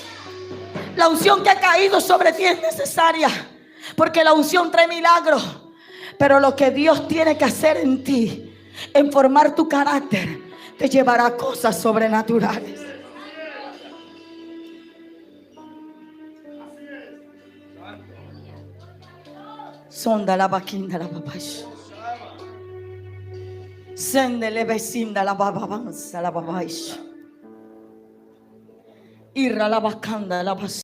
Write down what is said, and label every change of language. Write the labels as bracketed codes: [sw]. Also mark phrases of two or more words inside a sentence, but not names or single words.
[es] La unción que ha caído sobre ti es necesaria, porque la unción trae milagros. Pero lo que Dios tiene que hacer en ti, en formar tu carácter, te llevará a cosas sobrenaturales. Sonda la vaquinda la babash. Sendele vecinda la bababanza la babash. Irra la vacanda la bas.